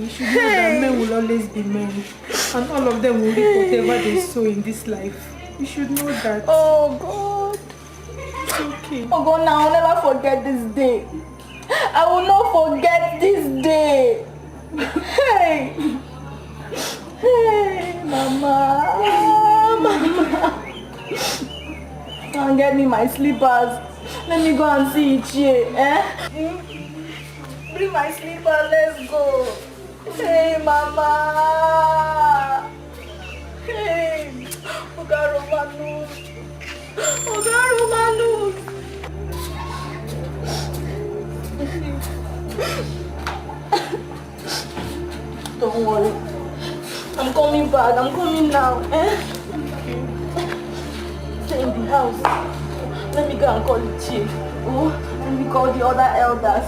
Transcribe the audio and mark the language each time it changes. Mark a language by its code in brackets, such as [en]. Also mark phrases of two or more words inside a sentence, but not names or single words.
[en] You should know that men will always be men. And all of them will reap whatever they sow in this life. You should know that. Oh God. It's okay. Oh God, now I'll never forget this day. I will not forget this day. Hey. Hey, Mama. Mama. Come get me my slippers. Let me go and see Ichie, Bring my slippers, let's go. Hey, Mama. Hey. Oga Romanus. Oga Romanus. Don't worry. I'm coming back. I'm coming now. Stay in the house. Let me go and call the chief. Oh, let me call the other elders.